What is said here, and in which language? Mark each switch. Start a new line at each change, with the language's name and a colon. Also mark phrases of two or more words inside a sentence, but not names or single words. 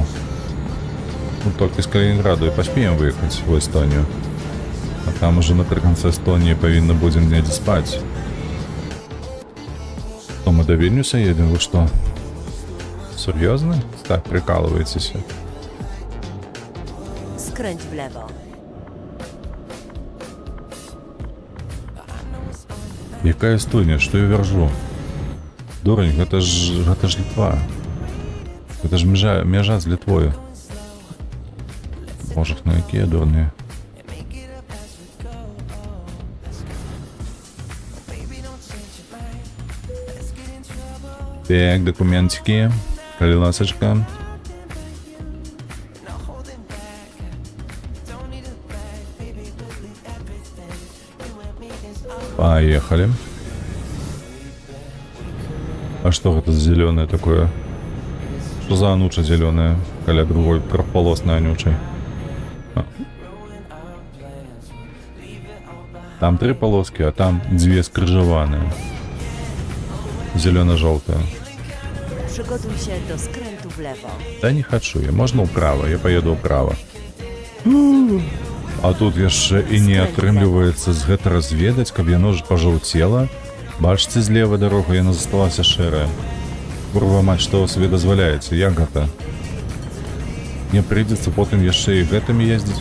Belarusian: Ну, толькі з Калінінграду і паспеем выехаць у Эстонію. А там уже напрыканцы Эстонії павінны будзем недзе спаць.
Russian: То мы до Вільнюса едем, вы што? Сур'ёзна? Так, прикалываетеся.
Polish: Skręć w lewo.
Belarusian: Якая студня, што я вяржу? Дурань, гэта ж Літва. Гэта ж мяжа з Літвою. Боже, ну якія дурныя.
Russian: Так, документики.
Belarusian: Калі ласачка.
Russian: Поехали. А что это за зеленое такое? Что за ануча зеленая? Каля другой трехполосной анючей. А. Там 3 полоски, а там 2 скрыжеваные. Зелено-желтая.
Polish: Przygotuj się do skrętu w lewo.
Russian: Да не хочу я. Можно вправо, я поеду вправо.
Belarusian: А тут яшчэ і не атрымліваецца з гэта разведаць, каб яно ж пажаўцела. Бачыце, злева дарога яна засталася шэрая. Курва мать, што сабе дазваляеце, як гэта? Мне прыйдзецца потым яшчэ і гэтымі ездзіць.